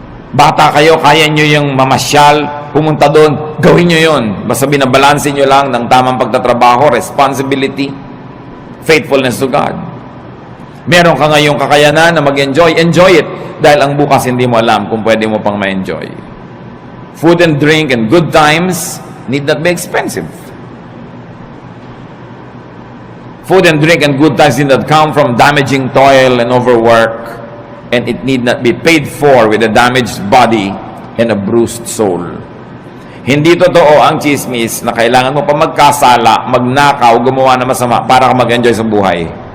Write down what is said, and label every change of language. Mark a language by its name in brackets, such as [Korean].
[Filipino] Bata kayo, kaya nyo yung mamasyal, pumunta doon, gawin nyo yun. Basta binabalansin nyo lang ng tamang pagtatrabaho, responsibility, [English] faithfulness to God. [Filipino] Meron ka ngayong kakayanan na mag-enjoy, [English] enjoy it. [Filipino] Dahil ang bukas hindi mo alam kung pwede mo pang ma-enjoy. [English] Food and drink and good times need not be expensive. Food and drink and good times need not come from damaging toil and overwork, and it need not be paid for with a damaged body and a bruised soul. [Filipino] Hindi totoo ang chismis na kailangan mo pa magkasala, magnakaw, gumawa na masama para ka mag-enjoy sa buhay.